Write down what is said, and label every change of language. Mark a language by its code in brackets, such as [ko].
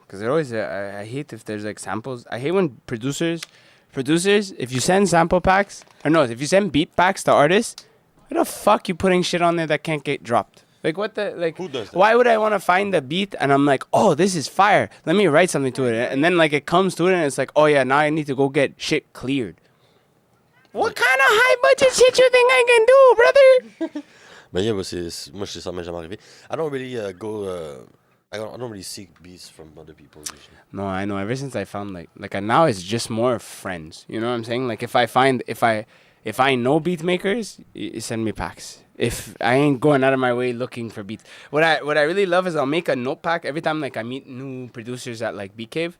[en] Because they're always, I hate if there's like samples. I hate when producers, if you send sample packs, if you send beat packs to artists, why the fuck you putting shit on there that can't get dropped? Like what the, like, who does that? Why would I want to find the beat and I'm like, oh, this is fire. Let me write something to it. And then like it comes to it and it's like, oh yeah, now I need to go get shit cleared. What kind of high budget shit you think I can do, brother? But yeah, [fr] moi ça m'est jamais arrivé. [en] I don't really I don't really seek beats from other people usually. No, I know. Ever since I found now it's just more friends. You know what I'm saying? Like if I know beat makers, send me packs. If I ain't going out of my way looking for beats, what I really love is I'll make a note pack every time like I meet new producers at like Beat Cave.